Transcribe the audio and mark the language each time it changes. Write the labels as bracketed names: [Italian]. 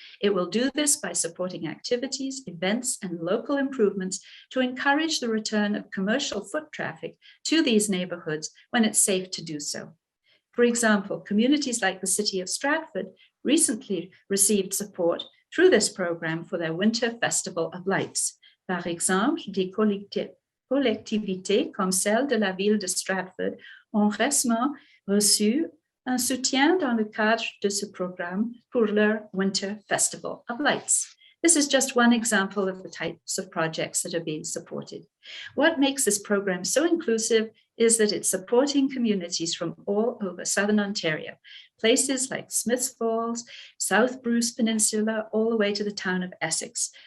[English] It will do this by supporting activities, events, and local improvements to encourage the return of commercial foot traffic to these neighborhoods when it's safe to do so. For example, communities like the City of Stratford recently received support through this program for their Winter Festival of Lights. [French] Par exemple, des collectivités comme celle de la ville de Stratford ont récemment reçu un soutien dans le cadre de ce programme pour leur Winter Festival of Lights. [English] This is just one example of the types of projects that are being supported. What makes this program so inclusive is that it's supporting communities from all over Southern Ontario, places like Smiths Falls, South Bruce Peninsula, all the way to the town of Essex.